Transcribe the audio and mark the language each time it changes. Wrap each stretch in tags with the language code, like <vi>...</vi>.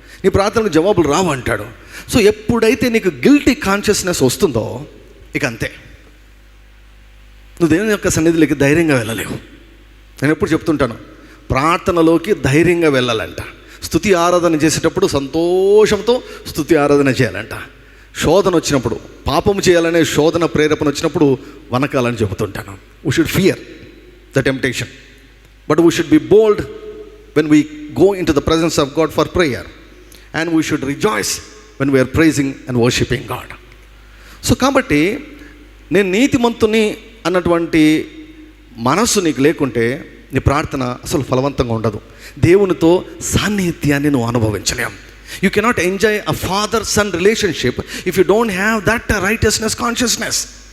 <te>నీ ప్రార్థనకు జవాబులు రావు అంటాడు. సో ఎప్పుడైతే నీకు గిల్టీ కాన్షియస్నెస్ వస్తుందో ఇక అంతే, నువ్వు దేవుని యొక్క సన్నిధిలోకి ధైర్యంగా వెళ్ళలేవు. నేను ఎప్పుడు చెప్తుంటాను, ప్రార్థనలోకి ధైర్యంగా వెళ్ళాలంట. స్తుతి ఆరాధన చేసేటప్పుడు సంతోషంతో స్తుతి ఆరాధన చేయాలంట. శోధన వచ్చినప్పుడు, పాపం చేయాలనే శోధన ప్రేరేపణ వచ్చినప్పుడు వనకాలని చెబుతుంటాను.</te> <en>We should fear the temptation, but we should be bold when we go into the presence of God for prayer, and we should rejoice when we are praising and worshiping God.</en> <te>So కాబట్టి నేను నీతిమంతుని అన్నటువంటి మనస్సు నీకు లేకుంటే నీ ప్రార్థన అసలు ఫలవంతంగా ఉండదు. దేవునితో సాన్నిహిత్యాన్ని నువ్వు అనుభవించలేం.</te> <en>You cannot enjoy a father son relationship if you don't have that righteousness consciousness.</en>